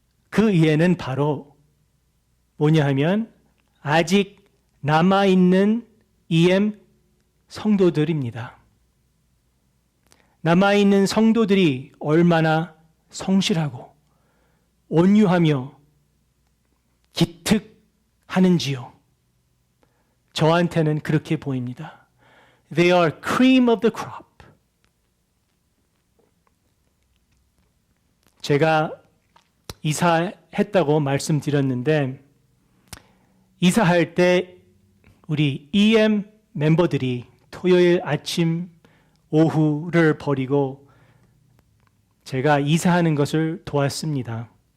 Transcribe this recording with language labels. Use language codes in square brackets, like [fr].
[ko] 그 이해는 바로 뭐냐 하면 아직 남아있는 EM 성도들입니다. 남아있는 성도들이 얼마나 성실하고 온유하며 기특하는지요. 저한테는 그렇게 보입니다. [en] They are cream of the crop. [ko] 제가 이사했다고 말씀드렸는데 이사할 때 우리 EM 멤버들이 토요일 아침 오후를 버리고 제가 이사하는 것을 도왔습니다.